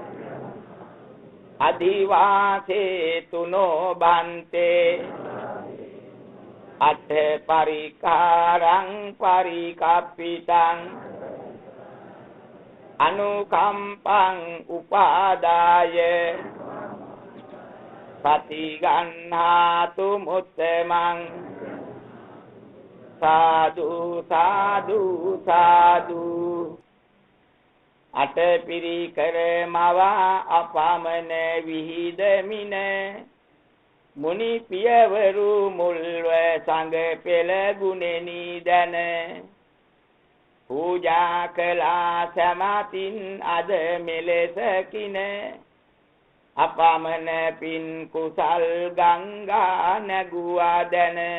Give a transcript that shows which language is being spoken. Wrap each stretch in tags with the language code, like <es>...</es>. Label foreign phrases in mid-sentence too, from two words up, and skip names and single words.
<pi>අදිවාසේ තුනෝ බන්තේ අත්ථ පරිකාරං පරිකප්පිතං අනුකම්පං උපාදාය පටිගන්හාතු මුත්තමං සාදු සාදු සාදු</pi> <si>අටපිරි කරමවා අපමණ විහිදමින මුනි පියවරු මුල්ව සංඝ පෙළ ගුණෙනි දන පූජා කළා සමතින් අද මෙලෙසකින අපමණ පින් කුසල් ගංගා නැගුවා දැන</si>